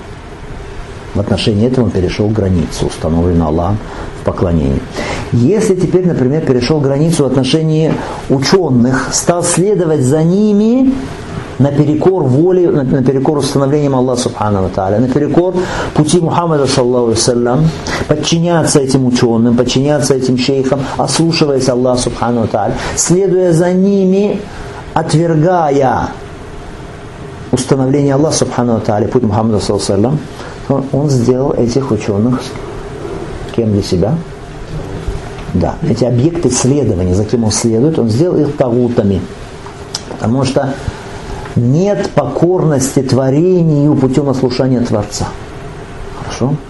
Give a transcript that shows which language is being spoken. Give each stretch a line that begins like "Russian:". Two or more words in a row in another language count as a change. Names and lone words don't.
Russian: В отношении этого он перешел границу, установленную Аллахом в поклонении. Если теперь, например, перешел границу в отношении ученых, стал следовать за ними наперекор воле, наперекор установлениям Аллаха
Arabic: سبحانه وتعالى,
Russian: наперекор пути Мухаммада
Arabic: صلى الله عليه وسلم,
Russian: подчиняться этим ученым, подчиняться этим шейхам, ослушиваясь Аллаха
Arabic: سبحانه وتعالى,
Russian: следуя за ними, отвергая установление Аллаха
Arabic: سبحانه وتعالى,
Russian: путь Мухаммада
Arabic: صلى الله عليه وسلم,
Russian: он сделал этих ученых кем для себя? Да, эти объекты следования, за кем он следует, он сделал их тагутами. Потому что нет покорности творению путем ослушания Творца. Хорошо?